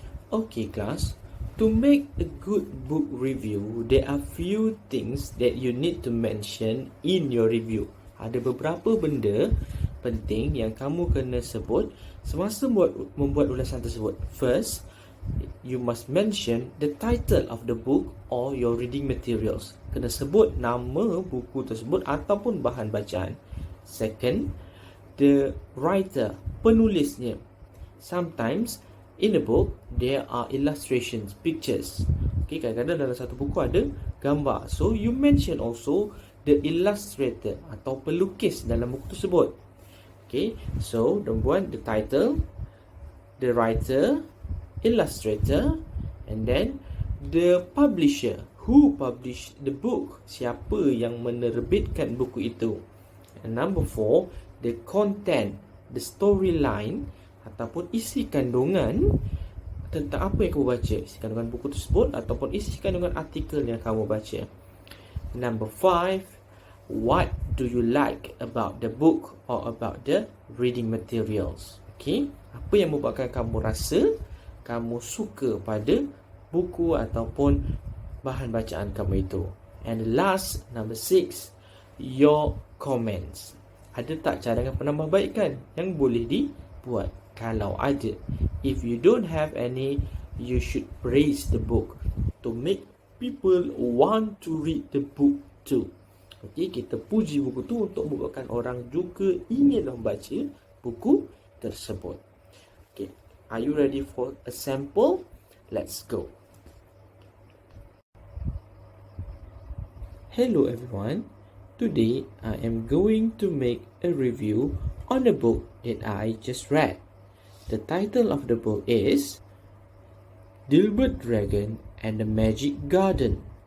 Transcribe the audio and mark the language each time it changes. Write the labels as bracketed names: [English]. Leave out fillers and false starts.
[English] Okay class, to make a good book review, there are few things that you need to mention in your review. [Malay] Ada beberapa benda penting yang kamu kena sebut semasa membuat ulasan tersebut. [English] First, you must mention the title of the book or your reading materials. [Malay] Kena sebut nama buku tersebut ataupun bahan bacaan. [English] Second, the writer, penulisnya. Sometimes in the book, there are illustrations, pictures. [Malay] Okay, kadang-kadang dalam satu buku ada gambar. [English] So, you mention also the illustrator [Malay] atau pelukis dalam buku tersebut. [English] Okay, so, nombor 1, the title, the writer, illustrator, and then the publisher. Who published the book? [Malay] Siapa yang menerbitkan buku itu? [English] And number 4, the content, the storyline, [Malay] ataupun isi kandungan tentang apa yang kamu baca, isi kandungan buku tersebut ataupun isi kandungan artikel yang kamu baca. [English] Number 5, what do you like about the book or about the reading materials? [Malay] Okay, apa yang membuatkan kamu rasa kamu suka pada buku ataupun bahan bacaan kamu itu. [English] And last, number 6, your comments. [Malay] Ada tak cadangan penambahbaikan yang boleh dibuat? Kalau ada, [English] if you don't have any, you should praise the book to make people want to read the book too. [Malay] Okay, kita puji buku tu untuk membuatkan orang juga ingin membaca buku tersebut. [English] Okay, are you ready for a sample? Let's go. Hello everyone. Today I am going to make a review on a book that I just read. The title of the book is Dilbert Dragon and the Magic Garden.